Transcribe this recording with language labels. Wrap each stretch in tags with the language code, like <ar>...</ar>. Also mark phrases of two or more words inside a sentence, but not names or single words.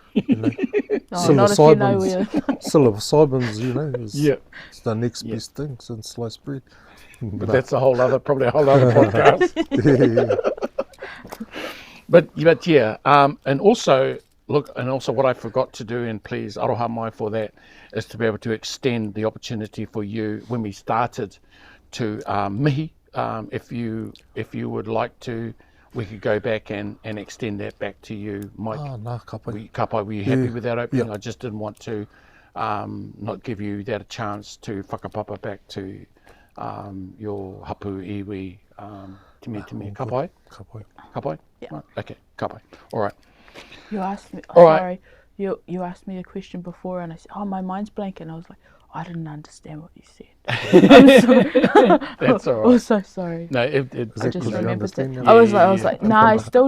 <en>Oh, not if you know where. psilocybins, is Yeah. it's the next best thing since sliced bread. But that's probably a whole other podcast. But yeah, and also what I forgot to do, and please</en> <mi>aroha mai</mi> <en>for that, is to be able to extend the opportunity for you when we started to mihi. If you would like to, we could go back and extend that back to you, Mike.</en> <mi>Nā kapai.</mi> <en>Kapai, were you happy Yeah. with that opening? Yeah. I just didn't want to not give you that a chance to whakapapa back to your</en> <mi>hapu iwi timi kapai.</mi> <en>Kapai. Kapai? Yeah. Right. Okay, kapai. All right. You asked me. All right. Sorry, you asked me a question before, and I said, "Oh, my mind's blank," and I was like, "I didn't understand what you said." I'm sorry. That's all right. I'm so sorry. No, I Is that just 'cause you remembered understand that. now? I was like, "Nah, I still</en>